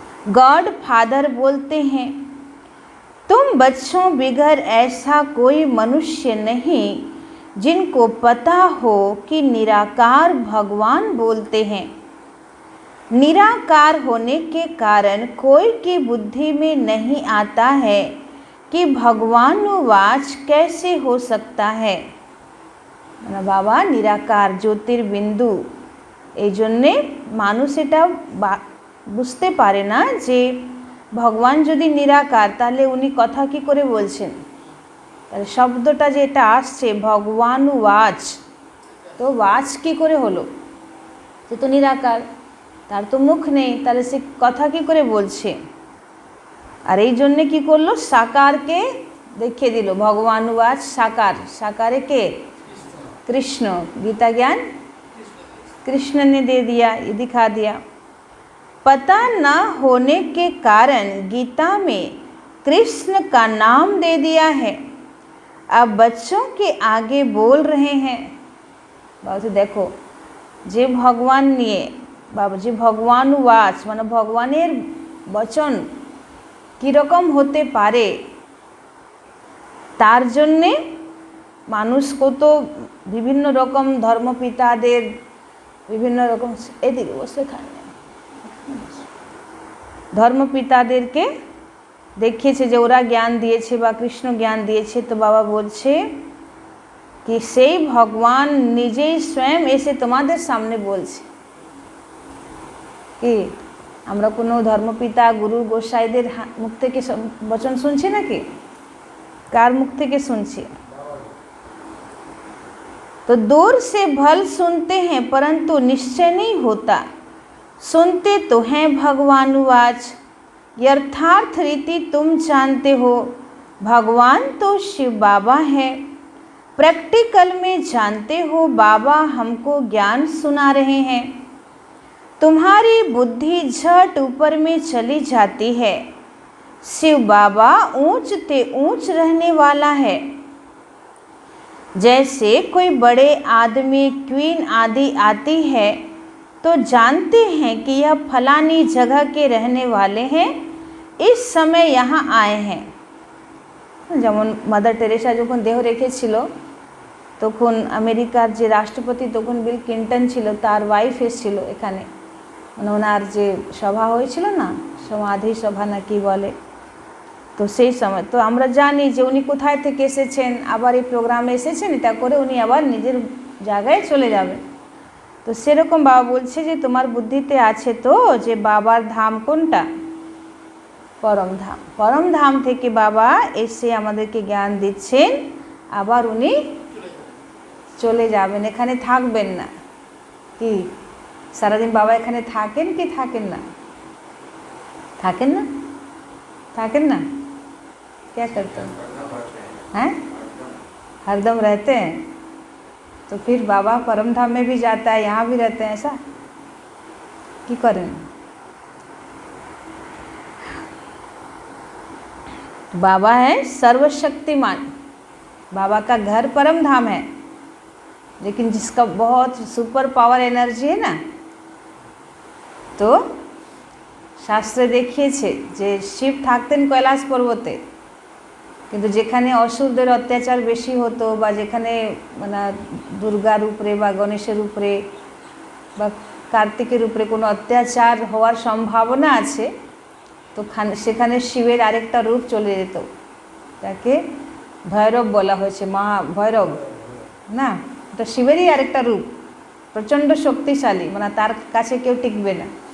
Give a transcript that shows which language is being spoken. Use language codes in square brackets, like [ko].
[hi] God father बोलते हैं, तुम बच्चों बिगर ऐसा कोई मनुष्य नहीं जिनको पता हो कि निराकार भगवान बोलते हैं। निराकार होने के कारण कोई की बुद्धि में नहीं आता है कि भगवानुवाच कैसे हो सकता है। [bn] মানে বাবা নিরাকার জ্যোতির্বিন্দু, এই জন্যে মানুষ এটা বুঝতে পারে না যে ভগবান যদি নিরাকার তাহলে উনি কথা কি করে বলছেন। তাহলে শব্দটা যেটা আসছে ভগবানুবাচ, তো বাচ কি করে হলো, সে তো নিরাকার, তার তো মুখ নেই, তাহলে সে কথা কি করে বলছে। আর এই জন্যে কী করলো, সাকারকে দেখিয়ে দিল। ভগবানুবাচ সাকার, সাকারে কে, कृष्ण। [hi] गीता ज्ञान कृष्ण ने दे दिया, ये दिखा दिया। पता न होने के कारण गीता में कृष्ण का नाम दे दिया है। अब बच्चों के आगे बोल रहे हैं। [bn] बाबू देखो जे भगवान निये बाबू जे भगवानुवाच माने भगवानेर वचन की रकम होते पारे, तार जन्ने মানুষ কত বিভিন্ন রকম ধর্মপিতাদের বিভিন্ন রকম এদিকে বসে খান ধর্মপিতাদেরকে দেখিয়েছে যে ওরা জ্ঞান দিয়েছে বা কৃষ্ণ জ্ঞান দিয়েছে। তো বাবা বলছে কি সেই ভগবান নিজেই স্বয়ং এসে তোমাদের সামনে বলছে কি আমরা কোনো ধর্মপিতা গুরু গোসাইদের মুখ থেকে বচন শুনছি নাকি, কার মুখ থেকে শুনছি। [hi] तो दूर से भल सुनते हैं परंतु निश्चय नहीं होता, सुनते तो हैं भगवानुवाच। यथार्थ रीति तुम जानते हो भगवान तो शिव बाबा है। प्रैक्टिकल में जानते हो बाबा हमको ज्ञान सुना रहे हैं। तुम्हारी बुद्धि झट ऊपर में चली जाती है। शिव बाबा ऊंच ते ऊंच रहने वाला है। जैसे कोई बड़े आदमी क्वीन आदि आती है तो जानते हैं कि यह फलानी जगह के रहने वाले हैं, इस समय यहाँ आए हैं। [bn] যেমন মাদার টেরেসা যখন দেহ রেখেছিল তখন আমেরিকার যে রাষ্ট্রপতি তখন বিল ক্লিন্টন ছিল, তার ওয়াইফ এসেছিল এখানে, মানে ওনার যে সভা হয়েছিল না, সমাধি সভা না কি বলে, তো সেই সময় তো আমরা জানি যে উনি কোথায় থেকে এসেছেন, আবার এই প্রোগ্রামে এসেছেন, এটা করে উনি আবার নিজের জায়গায় চলে যাবেন। তো সেরকম বাবা বলছে যে তোমার বুদ্ধিতে আছে তো যে বাবার ধাম কোনটা, পরম ধাম। পরম ধাম থেকে বাবা এসে আমাদেরকে জ্ঞান দিচ্ছেন, আবার উনি চলে যাবেন, এখানে থাকবেন না। কি সারাদিন বাবা এখানে থাকেন কি থাকেন না, থাকেন না, থাকেন না, [hi] क्या करते हैं, हरदम रहते हैं। तो फिर बाबा परम धाम में भी जाता है, यहाँ भी रहते हैं, ऐसा की करें। बाबा है सर्वशक्तिमान, बाबा का घर परम धाम है, लेकिन जिसका बहुत सुपर पावर एनर्जी है ना, तो [bn] शास्त्रे देखिए जे शिव थाकतें कैलाश पर्वते, কিন্তু যেখানে অসুরদের অত্যাচার বেশি হতো বা যেখানে মানে দুর্গার উপরে বা গণেশের উপরে বা কার্তিকের উপরে কোনো অত্যাচার হওয়ার সম্ভাবনা আছে, তো সেখানে শিবের আরেকটা রূপ চলে যেত, তাকে ভৈরব বলা হয়েছে, মহা ভৈরব না, এটা শিবেরই আরেকটা রূপ, প্রচণ্ড শক্তিশালী, মানে তার কাছে কেউ টিকবে না।